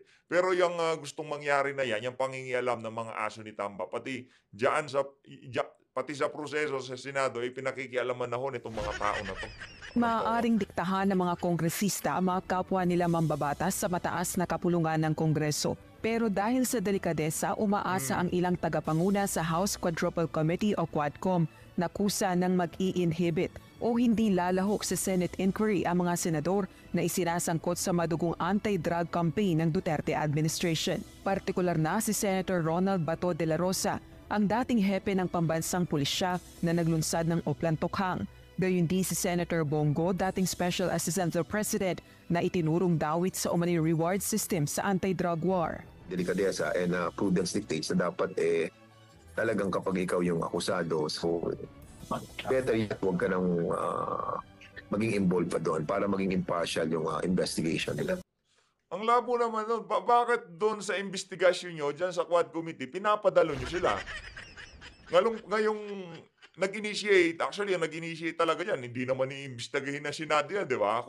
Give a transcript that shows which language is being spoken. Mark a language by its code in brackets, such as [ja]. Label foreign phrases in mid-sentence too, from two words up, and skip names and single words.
[tl] Pero yung gustong mangyari na yan, yung pangingialam ng mga aso ni Tamba, pati pati sa proseso sa Senado, pinakikialaman na ho nitong mga tao na to. Maaaring diktahan ng mga kongresista ang mga kapwa nila mambabatas sa mataas na kapulungan ng Kongreso. Pero dahil sa delikadesa, umaasa ang ilang tagapanguna sa House Quadruple Committee o Quadcom na kusa ng mag-i-inhibit o hindi lalahok sa [en] Senate inquiry [tl] ang mga senador na isinasangkot sa madugong [en] anti-drug campaign [tl] ng Duterte administration. Partikular na si Senator Ronald Bato de la Rosa, ang dating hepe ng pambansang pulisya na naglunsad ng Oplan Tokhang. Gayon din si Senator Bongo, dating [en] Special Assistant to the President, [tl] na itinurong dawit sa umani [en] reward system [tl] sa [en] anti-drug war. [tl] Delikadesa [en] and prudence dictates [tl] na dapat talagang kapag ikaw yung akusado, [en] so better yet [tl] huwag ka nang maging involved pa doon para maging impartial yung investigation nila. Ang labo naman doon, bakit doon sa investigasyon nyo, dyan sa Quad Committee, pinapadalo nyo sila? Ngayong nag-initiate, actually, ang nag-initiate talaga yan, hindi naman iimbestigahin na Senado yan, di ba?